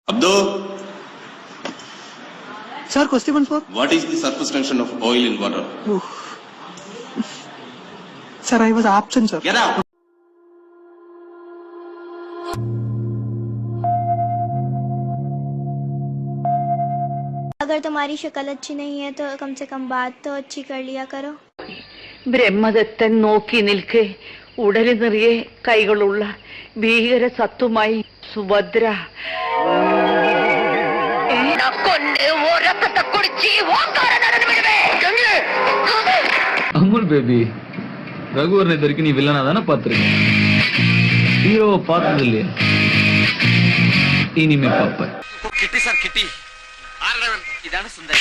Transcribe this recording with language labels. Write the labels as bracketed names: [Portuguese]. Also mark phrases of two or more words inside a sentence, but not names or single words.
[English] Abdo. Sir, question 4. What is the surface tension of oil in water? Sir, I was absent, sir. Get out. [Hindi] अगर तुम्हारी शक्ल अच्छी नहीं है तो कम से कम बात तो अच्छी कर लिया करो. [Malayalam] ബ്രഹ്മദത്തൻ നോക്കി നിൽക്കെ ഉടലി നിറയെ കൈകളുള്ള ഭീകര സത്വമായി സുഭദ്ര [Tamil] அமுல் பேபி, ரகுவரன் இது வரைக்கும் நீ வில்லனா தானே பாத்துருக்க, ஹீரோவை பார்த்தது இல்லையா? இனிமே பாப்ப. [Malayalam] കിട്ടി സാർ കിട്ടി. ഇതാണ് സുന്ദരൻ.